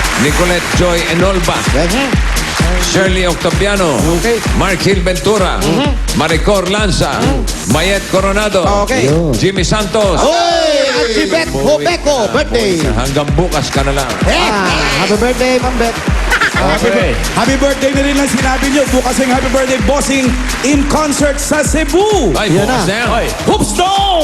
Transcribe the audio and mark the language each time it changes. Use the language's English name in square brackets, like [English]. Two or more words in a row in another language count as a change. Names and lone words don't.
[Filipino] Nicolette Joy Enolba, Shirley Octaviano, Okay. Markil Ventura, Maricor Lanza, Mayet Coronado, Okay. Jimmy Santos. Oy! At si Beth Hobeco, birthday. Hanggang bukas ka na lang. [English] Happy birthday, Ma'am Beth. Happy birthday [Filipino] na rin lang sinabi nyo. Bukas ang [English] happy birthday bossing in concert [Filipino] sa Cebu. Ay, Yan bukas na. na yan. Hoops Dome!